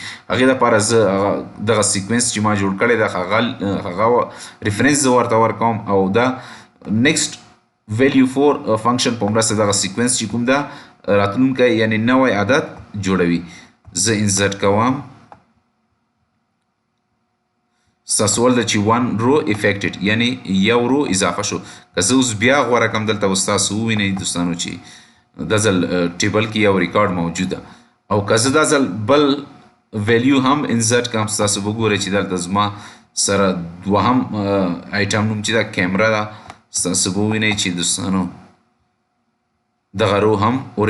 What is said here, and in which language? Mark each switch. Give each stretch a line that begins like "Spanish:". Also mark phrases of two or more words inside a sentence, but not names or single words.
Pashto: هغې دپاره زه دغه سیکوینس چې ما جوړ کړی ده هغه ریفرنس زه ورته ورکوم او دا
English: next value for function
Pashto: په مرسته دغه سیکوینس چې کوم ده راتلونکی یعنی نوی عدد جوړوي. زه انسرټ کوم ستاسو ول د چې 1
English: row affected
Pashto: یعنی یو رو اضافه شو که زه اوس بیا غوره کړم دلته به ستاسو ووینئ دوستانو چې دا ځل ټیبل کې یو ریکارډ موجوده او که زه دا ځل بل ویلیو هم انسرټ کړم ستاسو به ګورئ چې دلته زما سره دوهم آیټم نوم چې دا کیمرا ده ستاسو به ووینئ چې دوستانو دغه رو هم ور